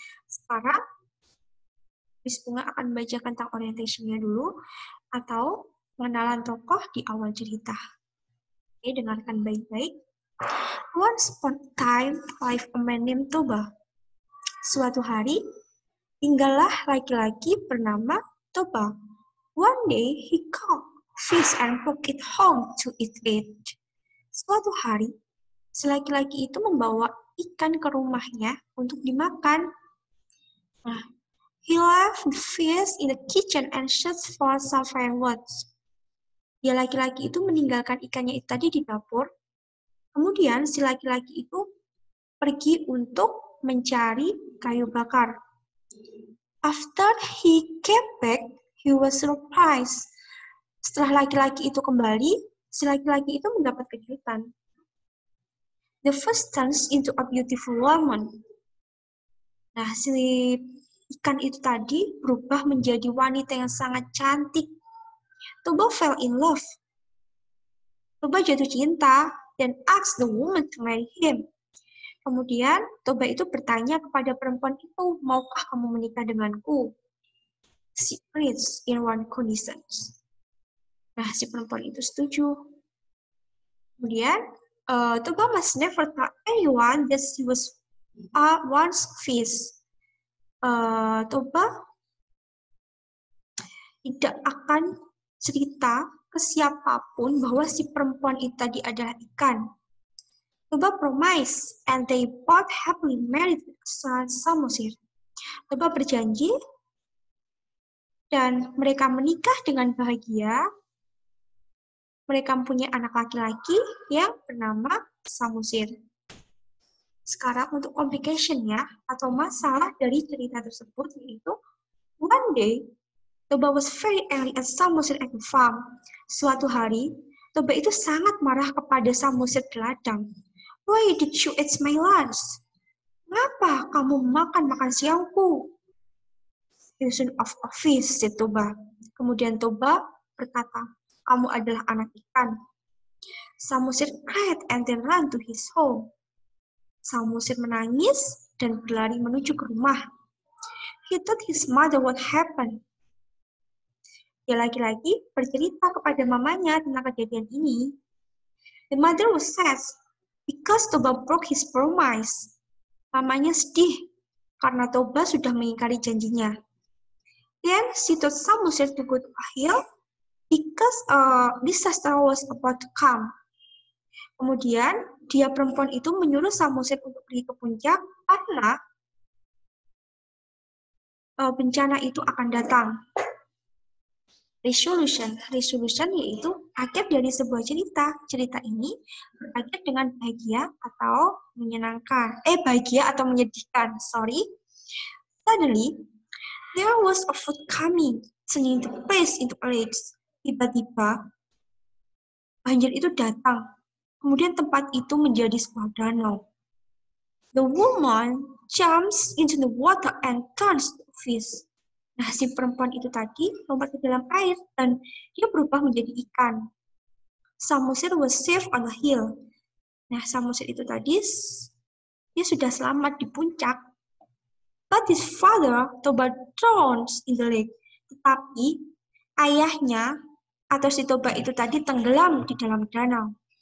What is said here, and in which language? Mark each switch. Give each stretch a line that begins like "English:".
Indonesian: Sekarang, Miss Bunga akan membacakan tentang orientation-nya dulu atau pengenalan tokoh di awal cerita. Oke, dengarkan baik-baik.
English: Once upon a time, life a man named Toba.
Indonesian: Suatu hari, tinggallah laki-laki bernama Toba.
English: One day, he caught fish and took it home to eat it.
Indonesian: Suatu hari, si laki-laki itu membawa ikan ke rumahnya untuk dimakan.
English: Nah, he left the fish in the kitchen and searched for some firewood.
Indonesian: Dia laki-laki itu meninggalkan ikannya itu tadi di dapur. Kemudian si laki-laki itu pergi untuk mencari kayu bakar.
English: After he came back, he was surprised.
Indonesian: Setelah laki-laki itu kembali, si laki-laki itu mendapat kejutan.
English: The fish turns into a beautiful woman.
Indonesian: Nah, si ikan itu tadi berubah menjadi wanita yang sangat cantik.
English: Toba fell in love. Toba
Indonesian: jatuh cinta dan
English: asked the woman to marry him.
Indonesian: Kemudian, Toba itu bertanya kepada perempuan itu, maukah kamu menikah denganku?
English: She agreed in one condition.
Indonesian: Nah, si perempuan itu setuju.
English: Kemudian, Toba must never tell anyone that she was once fish.
Indonesian: Toba tidak akan cerita ke siapapun bahwa si perempuan itu tadi adalah ikan.
English: Toba promised, and they both happily married Samosir.
Indonesian: Toba berjanji, dan mereka menikah dengan bahagia. Mereka mempunyai anak laki-laki yang bernama Samosir. Sekarang untuk complication-nya atau masalah dari cerita tersebut yaitu
English: one day, Toba was very angry at Samosir at the farm.
Indonesian: Suatu hari, Toba itu sangat marah kepada Samosir di ladang.
English: Why did you eat my lunch?
Indonesian: Ngapa kamu makan siangku?
English: Son of office, said Toba.
Indonesian: Kemudian Toba berkata, kamu adalah anak ikan.
English: Samosir cried and then ran to his home.
Indonesian: Samosir menangis dan berlari menuju ke rumah.
English: He told his mother what happened.
Indonesian: Dia lagi-lagi bercerita kepada mamanya tentang kejadian ini.
English: The mother was sad because Toba broke his promise.
Indonesian: Mamanya sedih karena Toba sudah mengingkari janjinya.
English: Then she told Samosir to go to a hill because disaster was about to come.
Indonesian: Kemudian dia perempuan itu menyuruh Samosir untuk pergi ke puncak karena bencana itu akan datang. Resolution yaitu akhir dari sebuah cerita. Cerita ini berakhir dengan bahagia atau menyenangkan. Bahagia atau menyedihkan.
English: Suddenly, there was a flood coming, turning the place into a lake.
Indonesian: Tiba-tiba, banjir itu datang. Kemudian tempat itu menjadi sebuah danau.
English: The woman jumps into the water and turns to a fish.
Indonesian: Nah, si perempuan itu tadi lompat ke dalam air dan dia berubah menjadi ikan.
English: Samosir was safe on the hill.
Indonesian: Nah, Samosir itu tadi dia sudah selamat di puncak.
English: But his father Toba drowns in the lake.
Indonesian: Tetapi ayahnya atau si Toba itu tadi tenggelam di dalam danau.